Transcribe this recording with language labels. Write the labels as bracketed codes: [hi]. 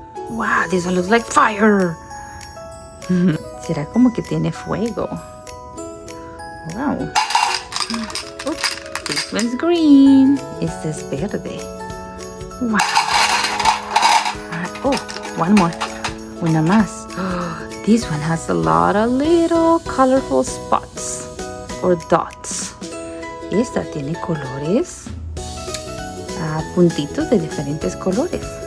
[en] Wow, this one looks like fire. [es] Será como que tiene fuego. [en] Wow. This one's green. [es] Este es verde. Wow. [en] Oh, one more. [es] Una más. [en] This one has a lot of little colorful spots or dots. [es] Esta tiene colores, puntitos de diferentes colores.